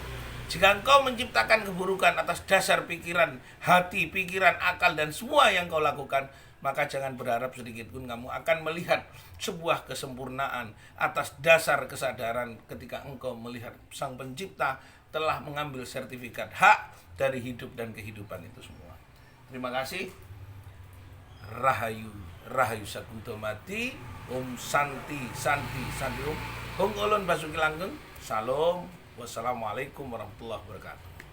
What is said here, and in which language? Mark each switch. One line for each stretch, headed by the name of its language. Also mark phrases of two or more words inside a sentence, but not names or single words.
Indonesian: Jika engkau menciptakan keburukan atas dasar pikiran, hati, pikiran, akal, dan semua yang kau lakukan, maka jangan berharap sedikit pun kamu akan melihat sebuah kesempurnaan atas dasar kesadaran ketika engkau melihat Sang Pencipta telah mengambil sertifikat hak dari hidup dan kehidupan itu semua. Terima kasih.
Javanese: Rahayu, Rahayu Sakunto Mati,
Sanskrit: ॐ शान्ति शान्ति शान्ति ॐ.
Javanese: Hong Ulun Basuki Langgeng. Salam.
Arabic: والسلام عليكم ورحمة الله وبركاته.